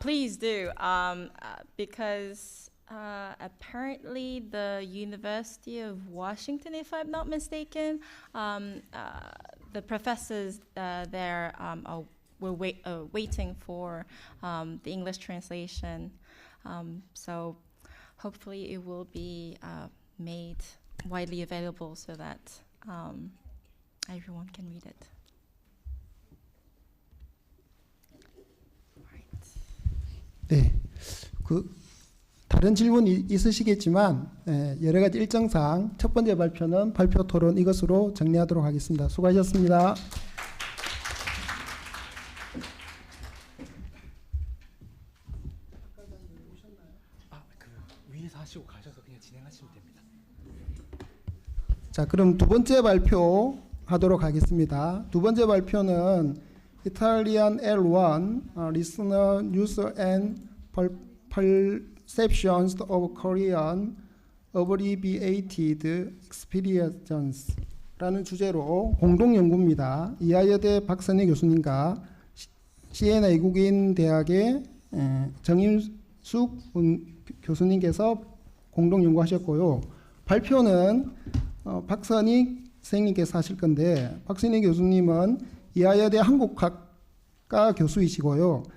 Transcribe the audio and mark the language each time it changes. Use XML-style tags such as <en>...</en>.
<en>Please do, because apparently the University of Washington, if I'm not mistaken, the professors there were waiting for the English translation. So hopefully it will be made widely available so that everyone can read it.</en> <ko>네, 다른 질문이 있으시겠지만 여러 가지 일정상 첫 번째 발표는 발표 토론 이것으로 정리하도록 하겠습니다. 수고하셨습니다. 위에서 하시고 가셔서 그냥 진행하시면 됩니다. 자, 그럼 두 번째 발표 하도록 하겠습니다. 두 번째 발표는 Italian L1 Listener, User and Perceptions of Korean Abbreviated Experience라는 주제로 공동 연구입니다. 이하여대 박선희 교수님과 시에나 외국인 대학의 정임숙 교수님께서 공동 연구하셨고요. 발표는 박선희 선생님께서 하실 건데, 박선희 교수님은 이하여대 한국학과 교수이시고요.</ko>